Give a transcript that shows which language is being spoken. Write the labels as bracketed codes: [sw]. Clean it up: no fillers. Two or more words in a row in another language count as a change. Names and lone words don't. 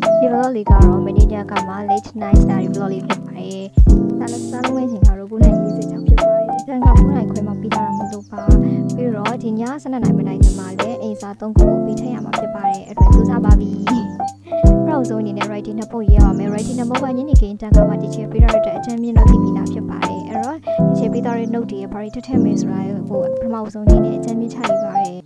[my] vlog လေးကတော့ manager ကမှ [en] late night study vlog [my] လေးဖြစ်ပါတယ်စားလုံးမဲ့ချိန်ကတော့9:40ဖြစ်ပါတယ်အတန်းက9:00ခွဲမှပြီးတာမလို့ပါပြီးတော့ဒီည12:00နာရီမတိုင်ခင်မှာလည်းအိမ်စာ3ခုကိုပြီးထည့်ရမှာဖြစ်ပါတယ်အဲ့တော့စူးစမ်းပါပြီနောက်ဆုံးအနေနဲ့ writing နှစ်ပုတ်ရေးရအောင်မယ် writing နှစ်ပုတ်ကညနေခင်းတန်းကမှတစ်ချက်ပြီးတော့အချမ်းမြင့်တော့ပြီးတာဖြစ်ပါတယ်အဲ့တော့တစ်ချက်ပြီးတော့ note တွေဘာတွေထည့်မယ်ဆိုတာကိုပထမဆုံးအနေနဲ့အချမ်းမြင့်ချလိုက်ပါတယ်